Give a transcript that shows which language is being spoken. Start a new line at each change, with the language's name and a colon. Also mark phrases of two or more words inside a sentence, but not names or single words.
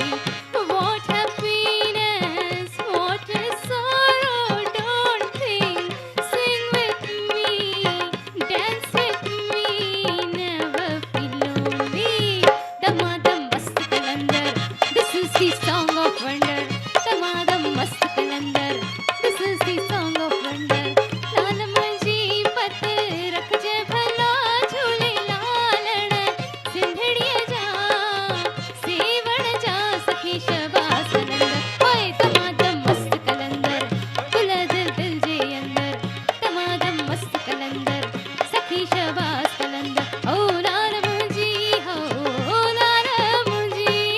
English: What happiness, what is sorrow, don't think. Sing with me, dance with me, never feel lonely.
Sindhi: तमातम मस्त कलंदर,
English: this is the song of wonder.
Sindhi: तमातम मस्त कलंदर,
English: this is the song of wonder.
Sindhi: लाल मुंहिंजी पत रख जे भला झूले लालण सिंधड़ीअ जा सेवण जा सखी शहबाज कलंदर होए तमातम मस्त कलंदर दिल दिल दिल जे अंदर तमातम मस्त कलंदर सखी शहबाज कलंदर ओ लाल मुंहिंजी हो लाल मुंहिंजी